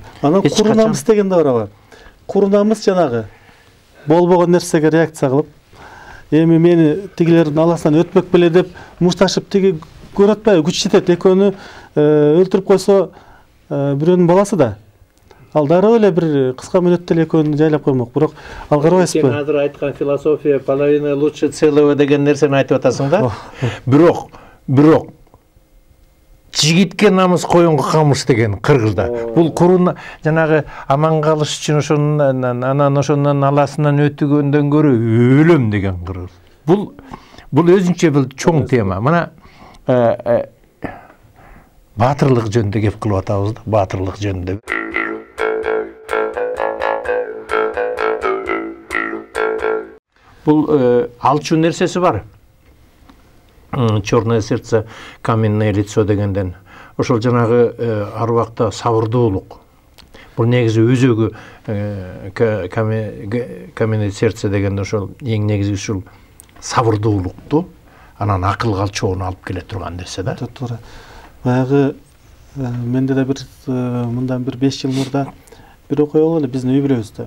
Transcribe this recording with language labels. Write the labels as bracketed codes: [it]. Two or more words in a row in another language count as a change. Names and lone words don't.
[ky] Анан куру намыс деген да бар. Куру намыс жанагы болбогон нерсеге реакция кылып, эми мени тигилердин аласынан өтпөк беле деп мушташып, тиги көрүп атпайбы, күч жетет, экөөнү өлтүрүп койсо бирөөнүн баласы да. Ал дароо эле бир кыска мүнөттө эле экөөнү жайлап коймок. Бирок ал карабайсызбы? Сен азыр айткан философия [ru] половина лучше целого [ky] деген нерсени айтып атасың да. Бирок жигитке намыс, коюнга камыш деген Кыргызда. Бул куруна жанагы аман калыш үчүн ошонун аласынан өтүгөндөн көрө өлөм деген Кыргыз. Бул өзүнчө бир чоң тема. Мына баатырлык жөнүндө кеп кылып атабыз да, баатырлык жөнүндө. Бул алчу нерсеси бар. [ru] Черное сердце, каменное лицо дегенден. [ky] Ошол жанагы ар убакта сабырдуулук. Бул негизи өзөгү [ru] каменное сердце [ky] дегенде ошол эң негизи ушул сабырдуулукту, анан акылга алчоону алып келе турган нерсе да. Туура. Баягы менде да бир мындан бир 5 жыл мурда бир окуя болгон эле биздин үй бүлөбүздө.